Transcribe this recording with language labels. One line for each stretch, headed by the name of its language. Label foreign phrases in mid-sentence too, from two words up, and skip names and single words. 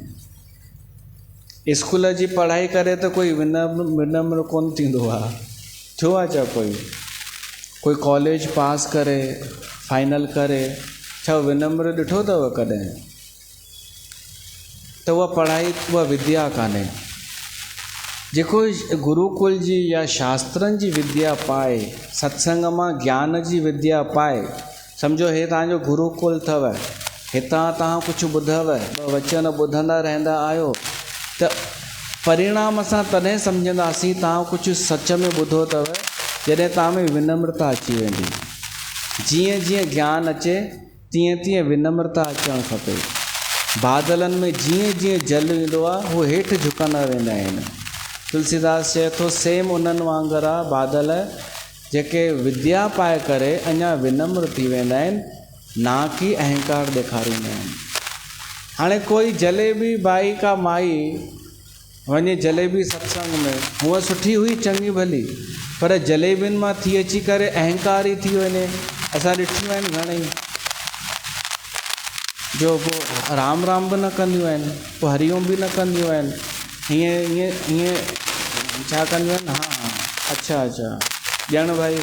Sindhi: स्कूल जी पढ़ाई करे त कोई विनम्र कोन थींदो आहे, छो आहे छा? कोई कॉलेज पास करे, फाइनल करे, छा विनम्र ॾिठो अथव कॾहिं? त उहा पढ़ाई, उहा विद्या कान्हे। जेको गुरुकुल जी या शास्त्रनि जी विद्या पाए, सत्संग मां ज्ञान जी विद्या पाए, सम्झो हे तव्हांजो गुरुकुल अथव, हितां तव्हां कुझु ॿुधव, ॿ वचन ॿुधंदा रहंदा आहियो, त परिणाम असां तॾहिं सम्झंदासीं तव्हां कुझु सच में ॿुधो अथव जॾहिं तव्हां में विनम्रता अची वेंदी। जीअं जीअं ज्ञान अचे तीअं तीअं विनम्रता अचणु खपे। बादलनि में जीअं जीअं जल ईंदो आहे उहे हेठि झुकंदा वेंदा आहिनि। तुलसीदास चए थो सेम उन्हनि वांगुरु आहे बादल जेके विद्या पाए करे अञा विनम्र थी वेंदा आहिनि, ना की अहंकार ॾेखारींदा आहिनि। हाणे कोई जलेबी बाई का माई वञे जलेबी सत्संग में, हूअ सुठी हुई चङी भली, पर जलेबियुनि मां थी अची करे अहंकार ई थी वञे। असां ॾिठियूं आहिनि घणेई जो पोइ राम राम बि न कंदियूं आहिनि, पोइ हरिओम बि न कंदियूं आहिनि, हीअं हीअं हीअं छा कंदियूं आहिनि, हा अच्छा अच्छा ॼण भाई।